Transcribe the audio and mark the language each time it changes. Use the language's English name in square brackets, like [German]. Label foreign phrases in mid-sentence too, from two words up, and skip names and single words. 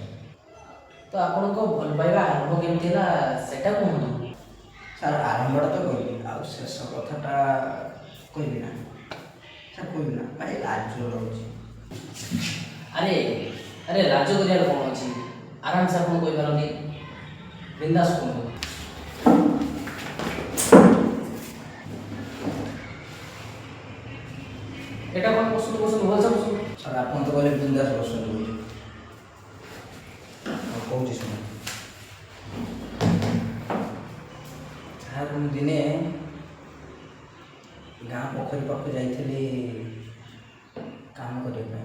[Odia] ତ ଆପଣଙ୍କ ଭଲ ପାଇବା ଆରମ୍ଭ କେମିତି ହେଲା ସେଟା କୁହନ୍ତୁ। ସାର୍ ଆରମ୍ଭଟା ତ କହିବି, ଆଉ ଶେଷ କଥାଟା କହିବି ନା ସାର୍, କହିବି ନା ଭାଇ, ଲାଜ ରହୁଛି। ଆରେ ଆରେ ଲାଜ କରିବାର କ'ଣ ଅଛି, ଆରାମସେ ଆପଣ କହିପାରନ୍ତି, ବିନ୍ଦାସ କୁହନ୍ତୁ। [Bangla] এটা কোন বস্তু বলছে বস্তু? [Odia] ସାର୍ ଆପଣ ତ କହିଲେ ବିନ୍ଦାସ ବସନ୍ତୁ ବୋଲି, କହୁଛି ଶୁଣ। ସାର୍ ମୁଁ ଦିନେ ଗାଁ ପୋଖରୀ ପାଖକୁ ଯାଇଥିଲି କାମ କରିବା ପାଇଁ।